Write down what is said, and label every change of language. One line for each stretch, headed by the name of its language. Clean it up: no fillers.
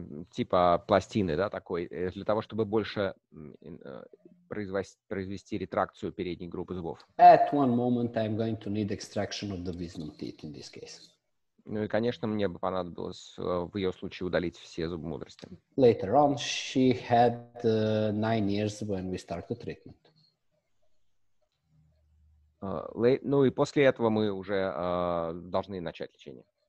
Russian: Типа пластины, да, такой, для того, чтобы больше произвести ретракцию передней группы зубов.
English: At one moment, I'm going to need extraction of the wisdom teeth in this case.
Russian: Ну и, конечно, мне бы понадобилось в ее случае удалить все зубы мудрости.
English: Later on, she had 9 years when we started treatment.
Russian: Ну и после этого мы уже должны начать лечение.